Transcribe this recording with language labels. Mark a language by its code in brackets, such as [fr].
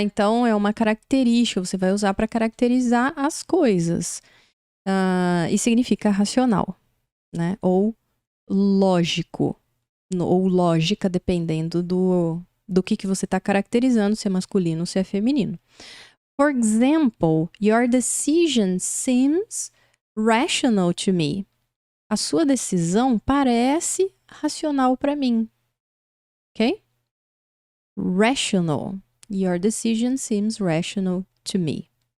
[pt] Então, é uma característica, você vai usar para caracterizar as coisas. E significa racional, né? Ou lógico, ou lógica, dependendo do que você está caracterizando, se é masculino ou se é feminino. [en] For example, your decision seems rational to me. [pt] A sua decisão parece racional para mim. [en] Ok? Rational. Your decision seems rational to me.